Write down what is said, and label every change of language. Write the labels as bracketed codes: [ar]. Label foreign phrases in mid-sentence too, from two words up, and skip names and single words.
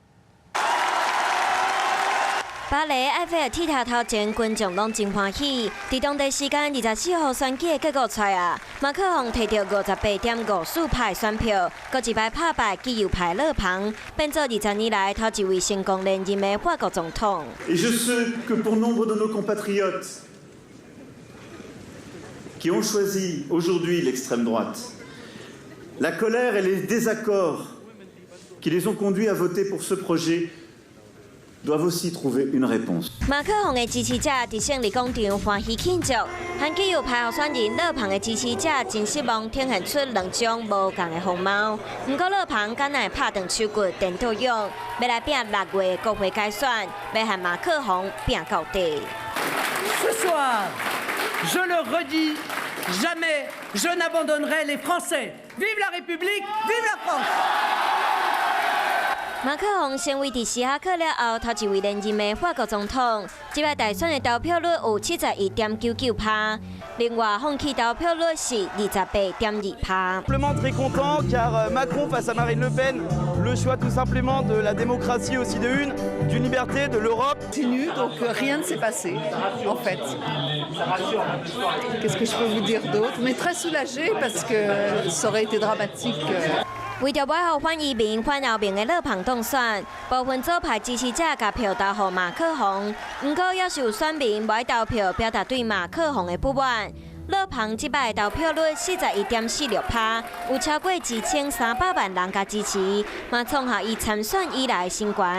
[nan] 巴黎埃菲尔铁塔头前，群众拢真欢喜。伫当地时间24号选举的结果出啊，马克宏摕到58.54%选票，搁一摆打败极右派勒庞，变做20年来头一位成功连任的法国总统。 [fr] Et je sais que pour nombre de nos compatriotes qui ont choisi aujourd'hui l'extrême droite, la colère et les désaccords qui les ont conduits à voter pour ce projet doivent aussi trouver une réponse. [nan] 马克宏的支持者伫胜利广场欢喜庆祝，和极右派候选人勒庞的支持者真失望，呈现出两种无同的风貌。不过勒庞敢若拍断手骨，电讨用要来拼6月国会改选，要和马克宏拼到底。 [fr] Ce soir, je le redis, jamais je n'abandonnerai les Français. Vive la République, vive la France! [nan] 马克宏成为伫时哈克了后头一位连任的法国总统，这摆大选的投票率有71.99%，另外放弃投票率是28.2%。 [fr] Simplement très content car Macron face à Marine Le Pen, le choix tout simplement de la démocratie aussi de une, d'une liberté, de l'Europe. Continue, donc rien ne s'est passé en fait. Qu'est-ce que je peux vous dire d'autre? Mais très soulagée parce que ça aurait été dramatique. [nan] 为着要互反移民、反欧盟的勒庞当选，部分左派支持者甲票投予马克宏，不过也是有选民无爱投票，表达对马克宏的不满。勒庞这摆的投票率41.46%，有超过2300万人甲支持，嘛创下伊参选以来新高。